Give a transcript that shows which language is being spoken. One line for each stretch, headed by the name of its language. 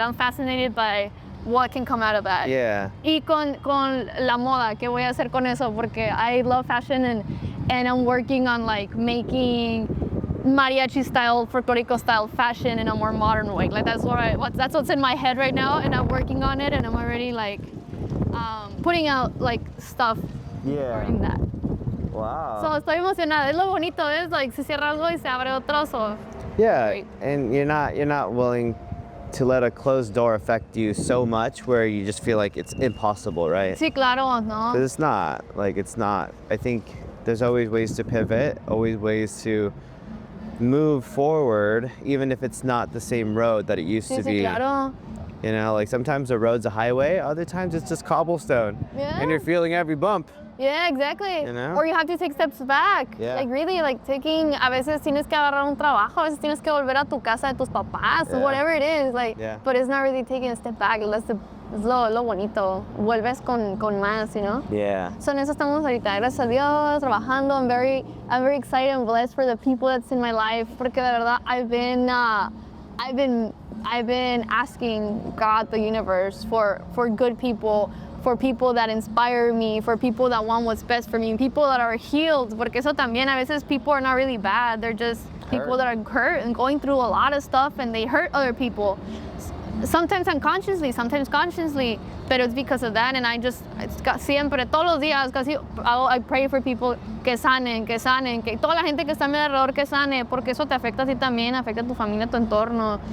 English: I'm fascinated by what can come out of that. Yeah.
Spanish: Y con la moda, ¿qué voy a hacer con eso?
English: Porque I love fashion and I'm working on like making mariachi style, folklorico style fashion in a more modern way. Like that's what's in my head right now, and I'm working on it, and I'm already like putting out like stuff regarding that. Wow.
Spanish: So estoy emocionada. Es lo bonito, es like se cierra algo y se abre otro.
English: So Yeah, great. and you're not willing to let a closed door affect you so much where you just feel like it's impossible, right?
Spanish: Sí, claro, no.
English: 'Cause it's not. I think there's always ways to pivot, always ways to move forward, even if it's not the same road that it used to
Spanish: Sí,
English: be.
Spanish: claro.
English: You know, like sometimes the road's a highway, other times it's just cobblestone. Yeah. And you're feeling every bump. Yeah, exactly. You know? Or you have to take steps back. Yeah.
Spanish: Like really, like taking, a veces tienes que agarrar un trabajo, a veces tienes que volver a tu casa de tus papás,
English: Yeah. whatever it is. Like, Yeah. but it's not really taking a step back.
Spanish: Es lo bonito. Vuelves con más, you know?
English: Yeah.
Spanish: So en eso estamos ahorita. Gracias a Dios, trabajando.
English: I'm very excited and blessed for the people that's in my life. Porque de verdad, I've been asking God, the universe, for good people, for people that inspire me, for people that want what's best for me, people that are healed. Porque eso también, a veces people are not really bad. They're just people that are hurt and going through a lot of stuff, and they hurt other people.
Spanish: Sometimes unconsciously, sometimes consciously, but it's because of that. And siempre, todos los días, I pray for people que sanen, que toda la gente que está a mi alrededor que sane, porque eso te afecta a ti también, afecta a tu familia, a tu entorno.